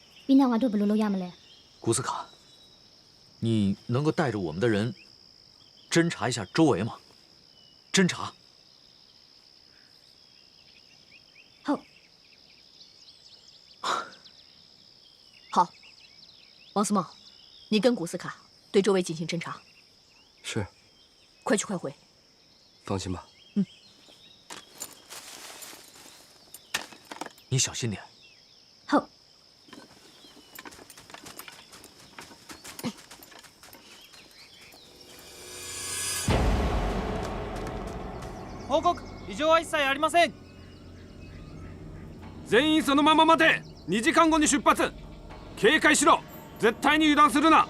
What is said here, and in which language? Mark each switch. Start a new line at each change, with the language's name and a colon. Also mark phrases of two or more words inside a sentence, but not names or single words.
Burmese: ပြီးနောက်ငါတို့ဘယ်လိုလုပ်ရမလဲ？
Chinese: 古斯卡，你能够带着我们的人侦查一下周围吗？侦查。好。好，王思茂，你跟古斯卡对周围进行侦查。是。快去快回。放心吧。嗯。你小心点。好。
Japanese: 報告、異常は一切ありません。全員そのまま待て。2時間後に出発。警戒しろ。絶対に油断するな。